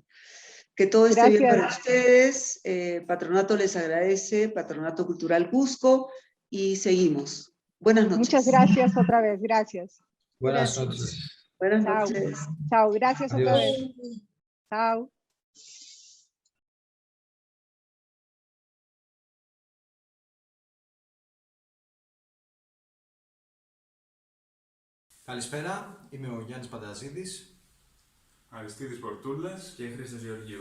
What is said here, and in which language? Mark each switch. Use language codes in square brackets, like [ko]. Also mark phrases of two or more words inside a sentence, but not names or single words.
[es] Que todo esté bien para ustedes. Patronato les agradece, Patronato Cultural Cusco, y seguimos. Buenas noches. Muchas gracias otra vez, gracias. Buenas noches. Buenas Chao. noches. Chao, gracias. Adiós. Otra vez. Chao. [el] Καλησπέρα, είμαι ο Γιάννης Πανταζίδης. Αριστίδης Πορτούλας και Χρήστος Γεωργίου.